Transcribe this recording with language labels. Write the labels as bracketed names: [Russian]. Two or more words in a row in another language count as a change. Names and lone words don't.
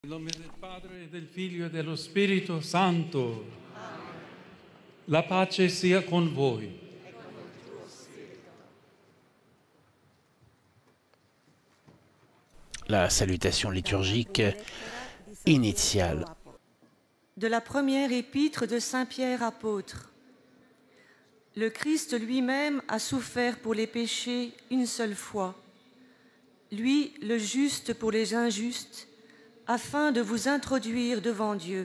[Italian] Nel nome del Padre, del Figlio e dello Spirito Santo. La pace sia con voi. [French] La salutation liturgique initiale. De la première épître de Saint Pierre apôtre. Le Christ lui-même a souffert pour les péchés une seule fois, lui le juste pour les injustes, afin de vous introduire devant Dieu.